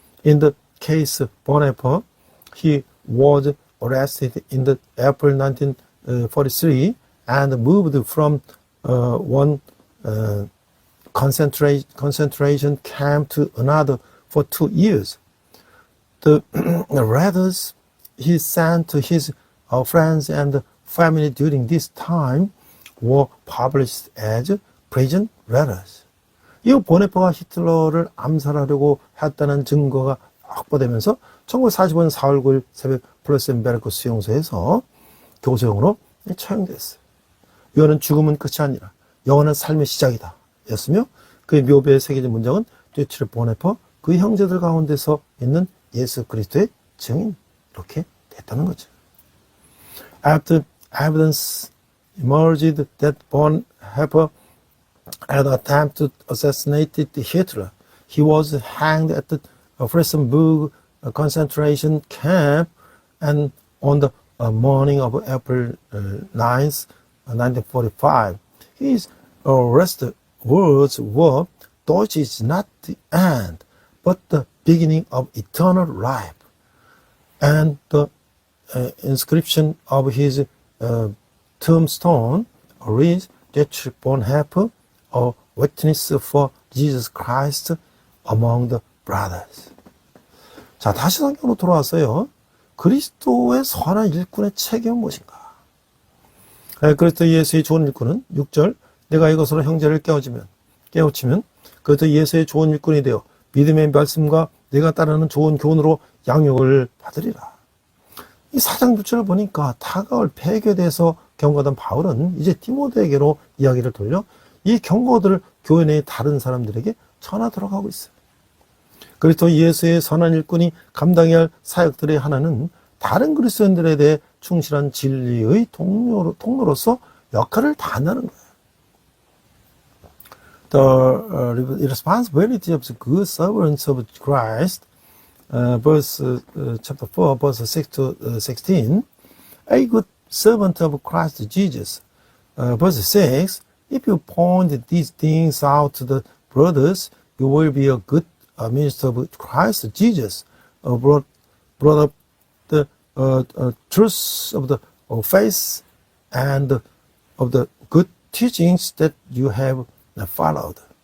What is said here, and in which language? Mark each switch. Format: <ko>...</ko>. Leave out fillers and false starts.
<en>In the case Bonhoeffer, he was arrested in the April 1943 and moved from one concentration camp to another for 2 years. The letters he sent to his friends and family during this time were published as prison letters.</en> <ko>이 보네퍼가 히틀러를 암살하려고 했다는 증거가 확보되면서 1945년 4월 9일 새벽 플로센베르크 수용소에서 교수형으로 처형됐어요. 이거는 죽음은 끝이 아니라 영원한 삶의 시작이다 였으며 그의 묘비에 새겨진 문장은 디트리히 보네퍼 그 형제들 가운데서 있는 예수 그리스도의 증인 이렇게 됐다는 거죠.</ko> <en>After evidence emerged that Bonhoeffer had attempted to assassinate Hitler, he was hanged at the Flossenbürg concentration camp, and on the morning of April 9th, 1945, his arrest words were, "Deutsch is not the end, but the beginning of eternal life." And the inscription of his tombstone reads, Dietrich Bonhoeffer, a witness for Jesus Christ among the brothers.</en> <ko>자, 다시 성경으로 돌아왔어요. 그리스도의 선한 일꾼의 책임은 무엇인가? 그리스도 예수의 좋은 일꾼은 6절, 내가 이것으로 형제를 깨우치면 그리스도 예수의 좋은 일꾼이 되어 믿음의 말씀과 내가 따르는 좋은 교훈으로 양육을 받으리라. 이 4장 6절을 보니까 다가올 폐교에 대해서 경고하던 바울은 이제 디모데에게로 이야기를 돌려 이 경고들을 교회 내의 다른 사람들에게 전하도록 하고 있어요. 그리스도 예수의 선한 일꾼이 감당해야 할 사역들의 하나는 다른 그리스도인들에 대해 충실한 진리의 통로로서 역할을 다한다는 거예요.</ko> <en>The responsibility of the good servants of Christ, chapter 4, verse 6 to 16. A good servant of Christ Jesus. Verse 6. If you point these things out to the brothers, you will be a good minister of Christ Jesus, brought up the truth of the faith and of the good teachings that you have followed.</en>